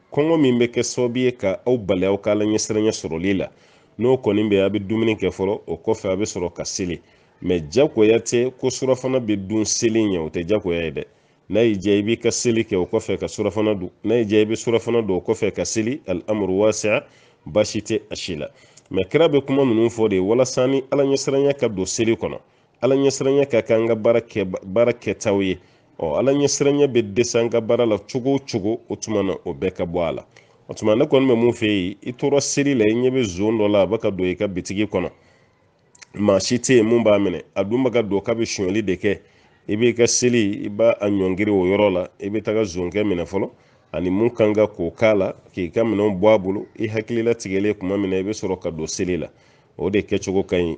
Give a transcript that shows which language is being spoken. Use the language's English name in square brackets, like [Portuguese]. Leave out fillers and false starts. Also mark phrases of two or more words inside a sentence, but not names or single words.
[Bambara] Kɔngɔ min bɛ kɛ sababu ye ka aw bali aw ka Ala ɲɛsiranɲɛ sɔrɔli la, n'o kɔni bɛ a bɛ dumuni kɛ fɔlɔ, o kɔfɛ a bɛ sɔrɔ ka seli. Mais jagoya tɛ ko surafana bɛ dun seli ɲɛ, o tɛ jagoya ye dɛ. N'a y'i diya i b'i ka seli kɛ o kɔfɛ ka surafana dun, n'a y'i diya i bɛ surafana dun o kɔfɛ ka seli, [Arabic] الأمر واسع', [Bambara] baasi tɛ a si la. Mais kira bɛ kuma ninnu fɔ de walasa ni Ala ɲɛsiranɲɛ ka don seli kɔnɔ, Ala ɲɛsiranɲɛ ka kɛ an ka baara kɛtaw ye. Ala ɲɛsiranɲɛ bɛ dɛsɛ an ka baara la cogo o cogo, o tuma na o bɛɛ ka bɔ a la. O tuma ne kɔni bɛ mun fɛ yen, i tora seli la, i ɲɛ bɛ zon dɔ la a bɛ ka don i ka bitigi kɔnɔ, maa si tɛ yen mun b'a minɛ, a dun bɛ ka don k'a bɛ sonyali de kɛ, i b'i ka seli i b'a ɲɔngiri o yɔrɔ la, i bɛ taga zonkɛ minɛ fɔlɔ, ani mun kan ka k'o k'a la, k'i ka minɛnw bɔ a bolo, i hakilila tigɛlen kuma min na i bɛ sɔrɔ ka don seli la, o de kɛcogo ka ɲi.